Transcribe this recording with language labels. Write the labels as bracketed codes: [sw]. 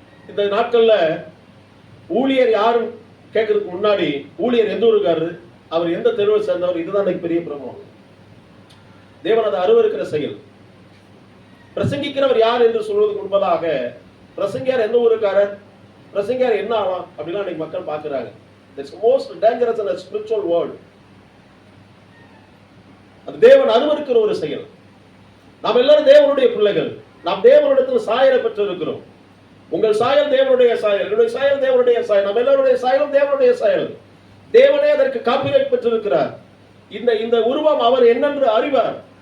[ta] இந்த நாட்கள்ல ஊழியர் யாரும் கேட்கறதுக்கு முன்னாடி ஊழியர் எந்த ஊருக்காரு, அவர் எந்த தெருவை சேர்ந்தவர், இதுதான் எனக்கு பெரிய பிரபலம். தேவன் அதை அருவருக்கிற செயல். பிரசங்கிக்கிறவர் யார் என்று சொல்வதற்கு முன்பதாக பிரசங்கியார் எந்த ஊருக்காரர், பிரசங்கியார் என்ன ஆகலாம் அப்படிலாம் இன்னைக்கு மக்கள் பார்க்கிறாங்க. [en] That's most dangerous in a spiritual world. [ta] அது தேவன் அருவருக்கிற ஒரு செயல். நாம் எல்லாரும் தேவனுடைய பிள்ளைகள், நாம் தேவனிடத்தில் சாயலை பெற்று இருக்கிறோம். உங்கள் சாயல் தேவனுடைய சாயல், என்னுடைய சாயல் தேவனுடைய சாயல், நம்ம எல்லாருடைய சாயலும் தேவனுடைய சாயல். தேவனே அதற்கு காப்பிரைட் பெற்றிருக்கிறார். இந்த உருவம் அவர் என்னென்று அறிவார்.